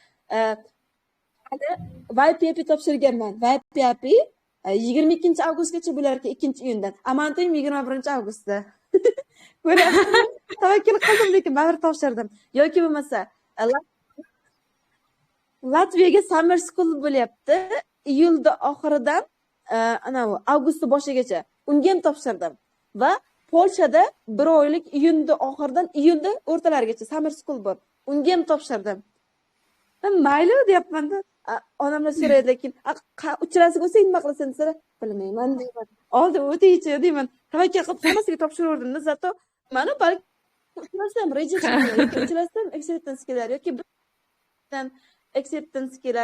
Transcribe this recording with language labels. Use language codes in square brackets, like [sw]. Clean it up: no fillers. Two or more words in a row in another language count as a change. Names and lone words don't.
[uz] YPP topshirganman. YPP 22-avgustgacha bo'lar ekan, 2-iyundan. Amantoyim 21-avgustda. Ko'rasizmi? Tavakkul qildim, lekin baribir topshirdim. Yoki bo'lmasa, Latviyaga [en] summer school [uz] bo'lyapti. Iyulda oxiridan avgustda boshigacha. Unga ham topshirdim. Va Polshada 1 oylik iyulda oxiridan iyulda o'rtalarigacha [en] summer school [uz] bor. Unga ham topshirdim. Mayli deyapman-da. Onamlar so'raydi, lekin uchrasiga bo'lsa nima qilasan desa, bilmayman deyman. Oldin o'taychi deyman. Tavakkal qilib hammasiga topshiraverdim-da, zato mana balki uchrasam reja chiqadi, uchrasam acceptance kelar yoki birdan acceptance kelar.